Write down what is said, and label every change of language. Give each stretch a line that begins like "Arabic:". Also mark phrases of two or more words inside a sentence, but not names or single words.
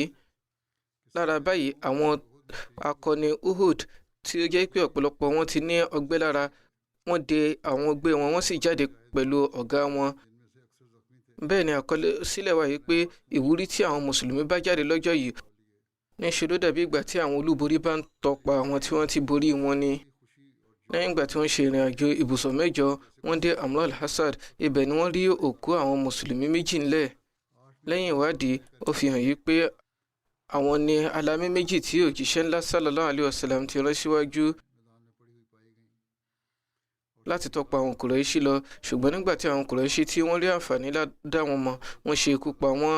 Yoruba: Lára báyìí àwọn akọni Uhud tí ó jẹ́ pé ọ̀pọ̀lọpọ̀ wọn ti ní ọgbẹ́ lára, wọ́n de àwọn ọgbẹ́ wọn, wọ́n sì jáde pẹ̀lú ọ̀gá wọn. Bẹ́ẹ̀ ni àkọsílẹ̀ wà yìí pé ìwúrí tí àwọn mùsùlùmí bá jáde lọ́jọ́ yìí níṣe ló dàbí ìgbà tí àwọn olúborí bá ń tọpa àwọn tí wọ́n ti borí wọn ni. lẹ́yìn ìgbà tí wọ́n ṣe ìrìn àjò ibùsọ̀ 6 wọ́n dé Amr al-Hasad. Ibẹ̀ ni wọ́n rí òkú àwọn mùsùlùmí 2 ńlẹ̀. lẹ́yìn ìwádìí ó fi hàn yí pé àwọn ni alámì 2 tí òjíṣẹ́ ńlá
Arabic: صلى الله عليه وسلم
Yoruba: ti rán síwájú láti tọpa àwọn Kùrẹ́ṣì lọ, ṣùgbọ́n nígbà tí àwọn Kùrẹ́ṣì tí wọ́n rí àǹfààní dá wọn mọ̀, wọ́n ṣe ikú pa wọ́n.